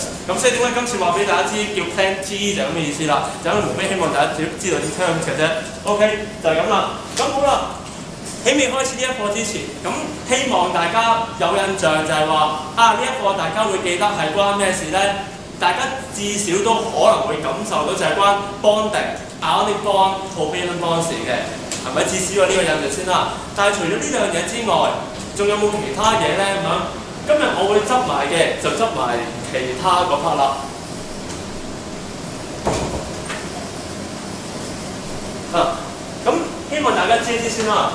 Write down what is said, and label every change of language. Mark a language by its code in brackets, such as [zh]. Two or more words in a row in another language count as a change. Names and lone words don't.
[yue] 咁所以點解今次話俾大家知叫 Plan T 就咁嘅意思啦，就因為無非希望大家知道啲 terms 嘅啫。OK， 就係咁啦。咁好啦。喺未開始呢一課之前，咁希望大家有印象就係話呢一課大家會記得係關咩事呢？大家至少都可能會感受到就係關 bonding、 [en] ionic bond、 covalent bonds [yue] 嘅，係咪？至少有呢個印象先啦。但係除咗呢兩樣嘢之外，仲有冇其他嘢呢？咁樣今日我會執埋嘅就執埋其他嗰 part 啦。咁希望大家知一知先啦。